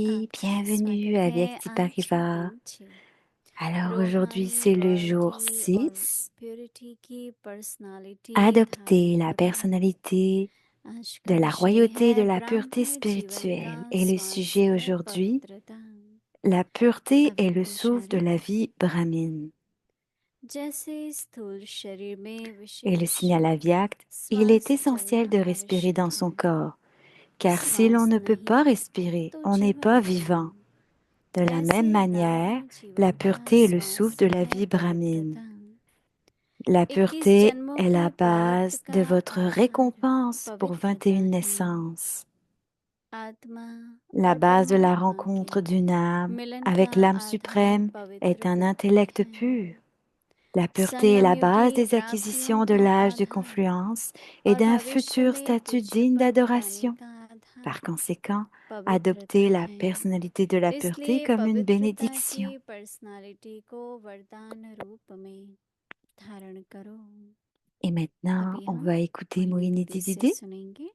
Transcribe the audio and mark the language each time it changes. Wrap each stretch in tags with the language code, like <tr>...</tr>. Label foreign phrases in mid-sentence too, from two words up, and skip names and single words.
<hi>Shanti. आपका</hi> <fr>Bienvenue</fr> <hi>स्वागत</hi> <fr>à</fr> <hi>है Vyakti आज Parivar. दिन 6</hi> <fr>Alors aujourd'hui,</fr> <hi>रूहानी</hi> <fr>c'est le jour</fr> <hi>क्वालिटी और 6. प्योरिटी की पर्सनालिटी धारण</hi> <fr>Adopter la</fr> <hi>करो</hi> <fr>personnalité</fr> <hi>आज</hi> <fr>de</fr> <hi>का</hi> <fr>la</fr> <hi>विषय</hi> <fr>royauté, de</fr> <hi>है</hi> <fr>la pureté</fr> <hi>ब्राह्मण जीवन का</hi> <fr>spirituelle. Et le sujet</fr> <hi>स्वास्थ्य</hi> <fr>aujourd'hui,</fr> <hi>पवित्रता</hi> <fr>la pureté est le</fr> <hi>अव्यक्त</hi> <fr>souffle de</fr> <hi>इशारे</hi> <fr>la vie brahmine.</fr> <hi>जैसे स्थूल शरीर में</hi> <fr>Et le</fr> <hi>विशेष</hi> <fr>signal avyakt, il est</fr> <hi>श्वास</hi> <fr>essentiel</fr> <hi>चलना</hi> <fr>de respirer dans</fr> <hi>आवश्यक</hi> <fr>son</fr> <hi>है</hi> <fr>corps, car si l'on</fr> <hi>श्वास</hi> <fr>ne peut</fr> <hi>नहीं</hi> <fr>pas respirer,</fr> <hi>तो</hi> <fr>on n'est</fr> <hi>जीवन</hi> <fr>pas</fr> <hi>नहीं</hi> <fr>vivant. De la même</fr> <hi>ऐसे</hi> <fr>manière,</fr> <hi>ब्राह्मण</hi> <fr>la</fr> <hi>जीवन का</hi> <fr>pureté est le souffle de</fr> <hi>स्वास्थ्य</hi> <fr>la</fr> <hi>है</hi> <fr>vie brahmine.</fr> <hi>पवित्रता</hi> <fr>La 21 pureté</fr> <hi>जन्मों</hi> <fr>est</fr> <hi>के</hi> <fr>la</fr> <hi>प्रारब्ध</hi> <fr>base</fr> <hi>का</hi> <fr>de votre</fr> <hi>आधार</hi> <fr>récompense pour</fr> <hi>पवित्रता 21 है</hi> <fr>naissances.</fr> <hi>आत्मा</hi> <fr>La</fr> <hi>और</hi> <fr>base de la</fr> <hi>परमात्मा के</hi> <fr>rencontre d'une âme</fr> <hi>मिलन का</hi> <fr>avec l'âme</fr> <hi>आधार</hi> <fr>suprême est</fr> <hi>पवित्र</hi> <fr>un</fr> <hi>बुद्धि</hi> <fr>intellect</fr> <hi>है</hi> <fr>pur. La pureté est</fr> <hi>संगम</hi> <fr>la</fr> <hi>युग</hi> <fr>base</fr> <hi>की</hi> <fr>des</fr> <hi>प्राप्तियों</hi> <fr>acquisitions de</fr> <hi>का</hi> <fr>l'âge de</fr> <hi>आधार</hi> <fr>confluence et</fr> <hi>और</hi> <fr>d'un</fr> <hi>भविष्य</hi> <fr>futur</fr> <hi>में</hi> <fr>statut</fr> <hi>पूज्य</hi> <fr>digne</fr> <hi>पद पाने</hi> <fr>d'adoration.</fr> <hi>का आधार</hi> <fr>Par conséquent,</fr> <hi>पवित्रता</hi> <fr>adoptez la</fr> <hi>है</hi> <fr>personnalité de la pureté</fr> <hi>इसलिए</hi> <fr>comme une</fr> <hi>पवित्रता की</hi> <fr>bénédiction.</fr> <hi>पर्सनालिटी को वरदान रूप में धारण करो</hi> <fr>Et maintenant,</fr> <hi>अभी</hi> <fr>on</fr> <hi>हम</hi> <fr>va écouter</fr> <hi>मोहिनी Moïni दीदी से</hi> <fr>Didi.</fr> <hi>सुनेंगे</hi>